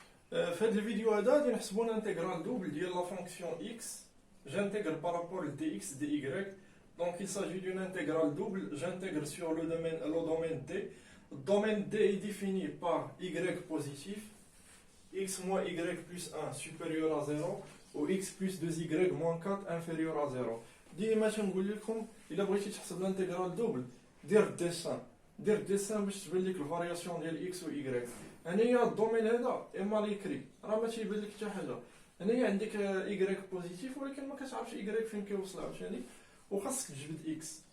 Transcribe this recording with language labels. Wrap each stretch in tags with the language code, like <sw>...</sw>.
<ar>في هذا الفيديو هذا غادي نحسبوا الانتيغرال دوبل ديال لا فونكسيون x.</ar> <fr>J'intègre par rapport au dx dy. Donc il s'agit d'une intégrale double. J'intègre sur le domaine d. Le domaine d est défini par y positif, x moins y plus 1 supérieur à 0 ou x plus 2y moins 4 inférieur à 0.</fr> <ar>ديما تنقول لكم الا بغيتي تحسب الانتيغرال دوبل دير الديسان باش تبان لك الفارياسيون ديال اكس و y. هنايا الدومين هذا اما ليكري راه ما تيبان لك حتى حاجه. هنايا عندك y بوزيتيف ولكن ما كتعرفش y فين كيوصل عاوتاني وخاصك تجبد x.</ar>